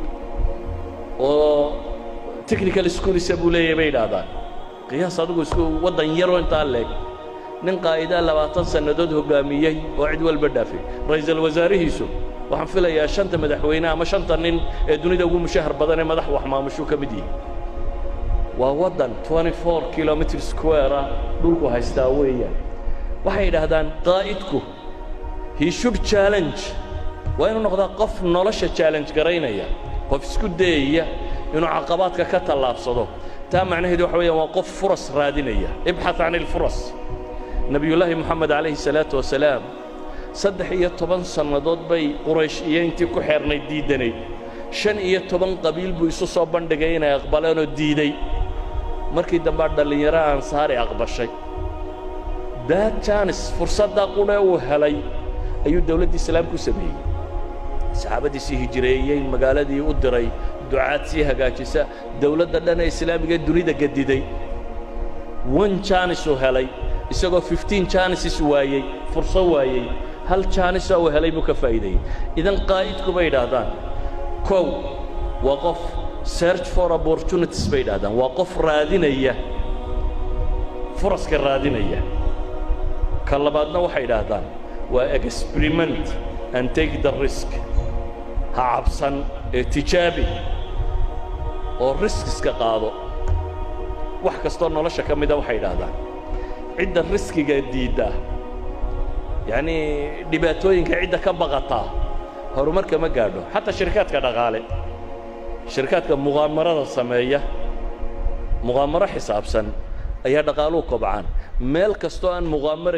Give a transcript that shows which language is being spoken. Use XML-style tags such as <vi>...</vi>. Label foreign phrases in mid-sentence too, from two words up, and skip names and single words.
<so>oo technical school isagu leeyahay bay dhaadaan qiyaas adigu isku wadan yar oo inta leeg nin qaayida 20 sanadood hogaamiyay oo cid walba dhaafay ra'iisul wasaarihiisu waxaan filayaa shanta madaxweyne ama shanta nin ee dunida ugu mushahar badan ee madax wax maamusho ka mid yihiin waa wadan 24 kilometer square dhulku haystaa weeyaan waxay yiraahdaan qaa'idku</so> <en>he should challenge</en> <so>waa inuu noqdaa qof nolosha challenge garaynaya qof isku dayaya inuu caqabaadka ka tallaabsado taa macnaheedu waxa weeyaan waa qof furas raadinaya</so> <ar>ابحث عن الفرص نبي الله محمد عليه الصلاة والسلام</ar> <so>13 sanadood bay quraysh iyo intii ku xeernay diidanay 15 qabiil buu isu soo bandhigay inay aqbalaan oo diiday markii dambe dhalinyaro ansaari aqbashay</so> <en>that chance</en> <so>fursada qule uu helay ayuu dawladda islaamku sameeyay saxaabadiisii hijreeyay magaaladii u diray ducaad si hagaajisa dawladda dhan ee islaamiga dunida gadiday</so> <en>one chance</en> <so>uu helay isagoo 15 chances waayay fursad waayay hal chance uu helay buu ka faa'iiday idan qaa'idku bay yiraahdaan kow waa qof</so> <en>search for opportunities</en> <so>bay yiraahdaan waa qof raadinaya furaska raadinaya ka labaadna waxay yiraahdaan waa</so> <en>experiment and take the risk</en> <so>ha cabsan ee tijaabi oo risks ka qaado wax kastoo nolosha ka mid ah waxay yiraahdaan cidda riskiga diida yani dhibaatooyinka cidda ka baqata horumarka ma gaadho xataa shirkadka dhaqaale shirkadka muqaamarada sameeya muqaamaro xisaabsan ayaa dhaqaaluhu kobcaan meel kastoo aan muqaamaro</so>